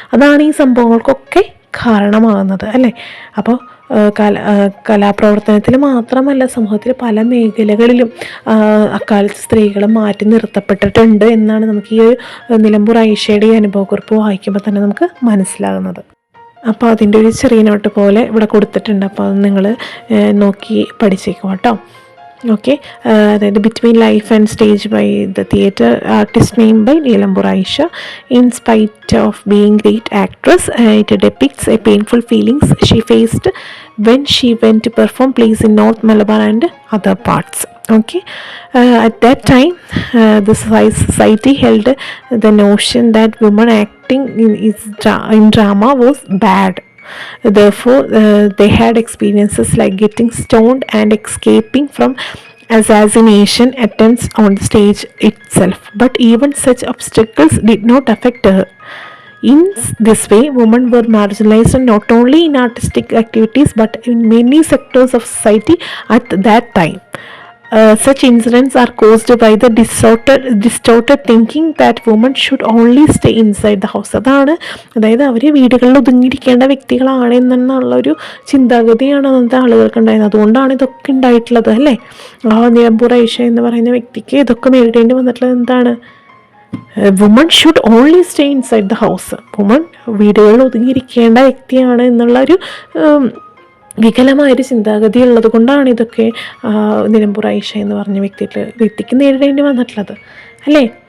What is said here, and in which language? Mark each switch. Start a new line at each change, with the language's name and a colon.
Malayalam: അതാണ് ഈ സംഭവങ്ങൾക്കൊക്കെ കാരണമാകുന്നത്, അല്ലേ? അപ്പോൾ കലാപ്രവർത്തനത്തിൽ മാത്രമല്ല സമൂഹത്തിൽ പല മേഖലകളിലും അക്കാലത്ത് സ്ത്രീകൾ മാറ്റി നിർത്തപ്പെട്ടിട്ടുണ്ട് എന്നാണ് നമുക്ക് ഈ നിലമ്പൂർ ഐഷയുടെ അനുഭവക്കുറിപ്പ് വായിക്കുമ്പോൾ തന്നെ നമുക്ക് മനസ്സിലാകുന്നത്. അപ്പോൾ അതിൻ്റെ ഒരു ചെറിയ നോട്ട് പോലെ ഇവിടെ കൊടുത്തിട്ടുണ്ട്. അപ്പോൾ അത് നിങ്ങൾ നോക്കി പഠിച്ചേക്കും കേട്ടോ.
English: Okay, the Between Life and Stage by the theatre artist named by Nilambur Aisha. In spite of being great actress, it depicts a painful feelings she faced when she went to perform plays in North Malabar and other parts. Okay, at that time, the society held the notion that women acting in drama was bad. Therefore, they had experiences like getting stoned and escaping from assassination attempts on the stage itself. But even such obstacles did not affect her. In this way, women were marginalized not only in artistic activities but in many sectors of society at that time. Such incidents are caused by the distorted thinking that women should only stay inside the house.
Malayalam: അതായത് അവർ വീടുകളിൽ ഒതുങ്ങിയിരിക്കേണ്ട വ്യക്തികളാണ് എന്നുള്ളൊരു ചിന്താഗതിയാണ് അന്നത്തെ ആളുകൾക്ക് ഉണ്ടായിരുന്നത്. അതുകൊണ്ടാണ് ഇതൊക്കെ ഉണ്ടായിട്ടുള്ളത്, അല്ലേ? നിലമ്പൂർ ഐഷ എന്ന് പറയുന്ന വ്യക്തിക്ക് ഇതൊക്കെ നേരിടേണ്ടി വന്നിട്ടുള്ളത് എന്താണ്?
English: Women should only stay inside the house.
Malayalam: Woman വീടുകളിൽ ഒതുങ്ങിയിരിക്കേണ്ട വ്യക്തിയാണ് എന്നുള്ളൊരു വികലമായൊരു ചിന്താഗതി ഉള്ളത് കൊണ്ടാണ് ഇതൊക്കെ നിലമ്പൂർ ഐഷ എന്ന് പറഞ്ഞ വ്യക്തിക്ക് നേരിടേണ്ടി വന്നിട്ടുള്ളത്, അല്ലേ?